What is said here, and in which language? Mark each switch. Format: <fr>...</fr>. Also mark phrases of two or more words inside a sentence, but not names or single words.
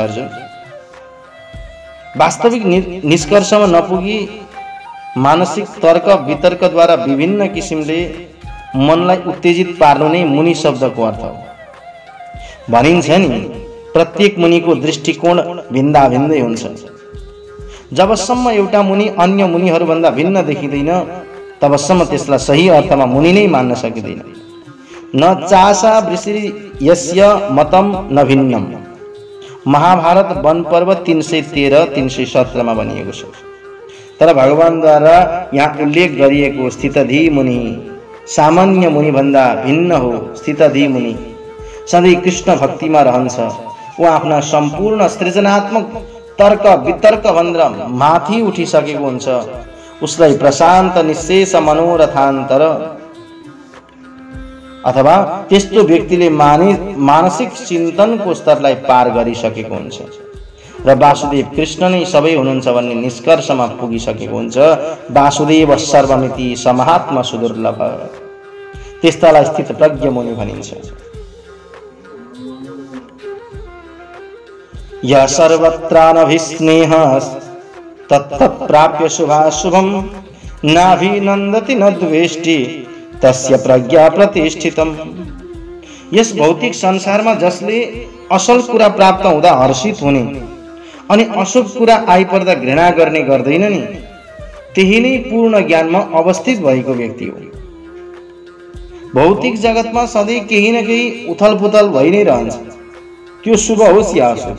<ne>अर्जुन, वास्तविक निष्कर्षमा नपुगी मानसिक तर्क वितर्कद्वारा विभिन्न किसिमले मनलाई उत्तेजित पार्नु नै मुनि शब्दको अर्थ हो। भनिन्छ नि, प्रत्येक मुनिको दृष्टिकोण भिन्दा भिन्दै हुन्छ। जबसम्म एउटा मुनि अन्य मुनिहरूभन्दा भिन्न देखिँदैन तबसम्म त्यसलाई सही अर्थमा मुनि नै मान्न सकिँदैन।</ne> <sa>न चासा वृषि यस्य मतम न भिन्नम।</sa> <ne>महाभारत वन पर्व 313-317 मा भनिएको छ। तर भगवानद्वारा यहाँ उल्लेख गरिएको स्थितधि मुनि सामान्य मुनि भन्दा भिन्न हो। स्थितधि मुनि सधैँ कृष्ण भक्तिमा रहन्छ। ऊ आफ्ना सम्पूर्ण सृजनात्मक तर्क वितर्क भन्दा माथि उठिसकेको हुन्छ। उसलाई</ne> <sa>प्रशान्त निशेष मनोरथान्तर</sa> <ne>अथवा त्यस्तो व्यक्तिले मानसिक चिन्तनको स्तरलाई पार गरिसकेको हुन्छ र वासुदेव कृष्ण नै सबै हुनुहुन्छ भन्ने निष्कर्षमा पुगिसकेको हुन्छ।</ne> <sa>वासुदेव सर्वमिति समहात्मा सुदुर्लभ।</sa> <ne>त्यस्तालाई स्थित प्रज्ञ मुनि भनिन्छ।</ne> <sa>यः सर्वत्रानभिस्नेहः तत्तत्प्राप्य शुभाशुभं नाभिनन्दति न द्वेष्टि तस्य प्रज्ञा प्रतिष्ठितम्।</sa> <ne>यस भौतिक संसारमा जसले असल कुरा प्राप्त हुँदा हर्षित हुने अनि अशुभ कुरा आइपर्दा घृणा गर्ने गर्दैन नि, त्यही नै पूर्ण ज्ञानमा अवस्थित भएको व्यक्ति हो। भौतिक जगतमा सधैँ केही न केही उथलपुथल भइ नै रहन्छ, त्यो शुभ होस् या अशुभ।</ne>